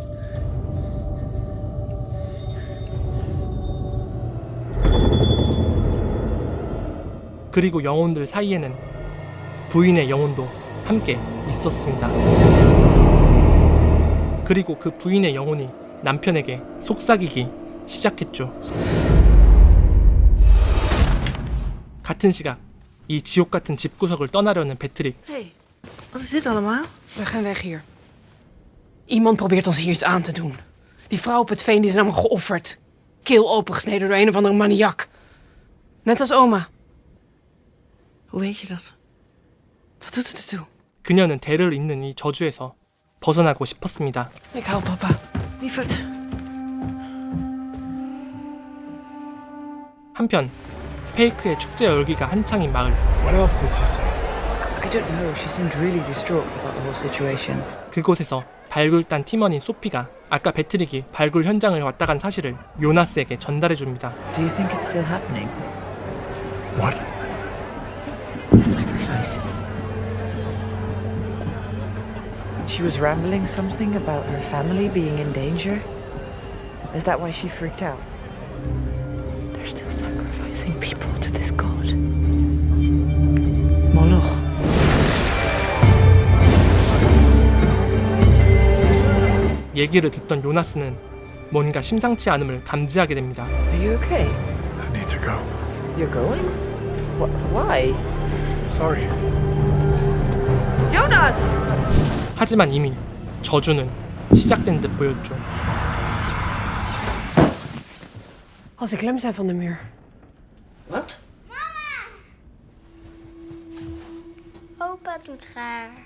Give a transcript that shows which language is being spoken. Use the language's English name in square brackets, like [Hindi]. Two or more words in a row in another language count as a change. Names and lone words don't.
[Korean] 그리고 영혼들 사이에는 부인의 영혼도 함께 있었습니다. 그리고 그 부인의 영혼이 남편에게 속삭이기 시작했죠. 같은 시각 이 지옥 같은 집구석을 떠나려는 배트릭. [Dutch] Hey, wat is dit allemaal? We gaan weg hier. Iemand probeert ons hier iets aan te doen. Die vrouw op het veen die is namelijk geofferd. Keel opengesneden door een of andere maniak. Net als oma. Hoe weet je dat? Wat doet het ertoe? [Korean] 그녀는 대를 잇는 이 저주에서 벗어나고 싶었습니다. [Dutch] Ik hou papa. Lieverd. [Korean] 한편 페이크의 축제 열기가 한창인 마을. [English] What else did she say? I don't know. She seemed really distraught about the whole situation. [Korean] 그곳에서 발굴단 팀원인 소피가 아까 배트릭이 발굴 현장을 왔다 간 사실을 요나스에게 전달해 줍니다. [English] Do you think it's still happening? What? The sacrifices. She was rambling something about her family being in danger. Is that why she freaked out? They're still sacrificing people to this god. Moloch. [Korean] 얘기를 듣던 요나스는 뭔가 심상치 않음을 감지하게 됩니다. [English] Are you okay? I need to go. You're going? Why? Sorry. Jonas! [Korean] 하지만 이미 저주는 시작된 듯 보였죠. [Dutch] Als ik lem zijn van de muur. Wat? Opa doet raar.